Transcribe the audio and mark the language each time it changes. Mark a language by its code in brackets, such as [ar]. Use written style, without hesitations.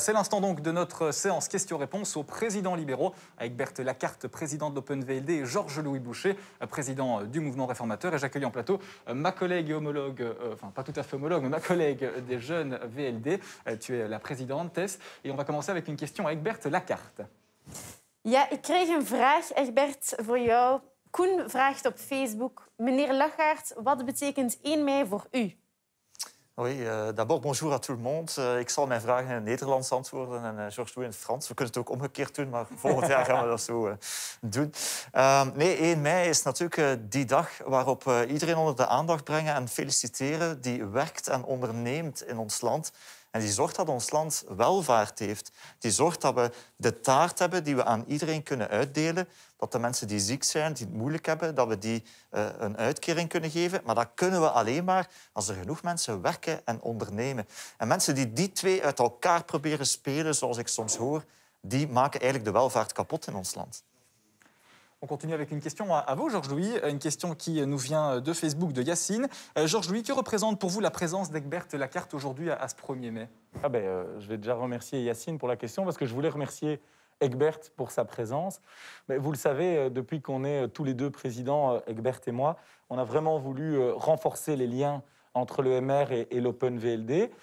[fr] C'est l'instant donc de notre séance questions-réponses aux présidents libéraux avec Berthe Lacarte, président de l'Open VLD, et Georges-Louis Boucher, président du mouvement réformateur. Et j'accueille en plateau ma collègue et homologue, enfin pas tout à fait homologue, mais ma collègue des jeunes VLD. Tu es la présidente, Tess. Et on va commencer avec une question avec Berthe Lacarte. [nl] Ja, ik kreeg een vraag, Egbert, voor jou. Koen vraagt op Facebook: meneer Lachaert, wat betekent 1 mei voor u? [fr] Oui, d'abord bonjour à tout le monde. [nl] Ik zal mijn vragen in het Nederlands antwoorden en Georges Louis in het Frans. We kunnen het ook omgekeerd doen, maar volgend jaar gaan we dat zo doen. Nee, 1 mei is natuurlijk die dag waarop we iedereen onder de aandacht brengen en feliciteren die werkt en onderneemt in ons land. En die zorgt dat ons land welvaart heeft. Die zorgt dat we de taart hebben die we aan iedereen kunnen uitdelen. Dat de mensen die ziek zijn, die het moeilijk hebben, dat we die een uitkering kunnen geven. Maar dat kunnen we alleen maar als er genoeg mensen werken en ondernemen. En mensen die die twee uit elkaar proberen spelen, zoals ik soms hoor, die maken eigenlijk de welvaart kapot in ons land. [fr] On continue avec une question à vous, Georges-Louis, une question qui nous vient de Facebook de Yacine. Georges-Louis, que représente pour vous la présence d'Egbert Lacarte aujourd'hui à ce 1er mai? Je vais déjà remercier Yacine pour la question parce que je voulais remercier Egbert pour sa présence. Mais vous le savez, depuis qu'on est tous les deux présidents, Egbert et moi, on a vraiment voulu renforcer les liens entre le MR et l'Open VLD.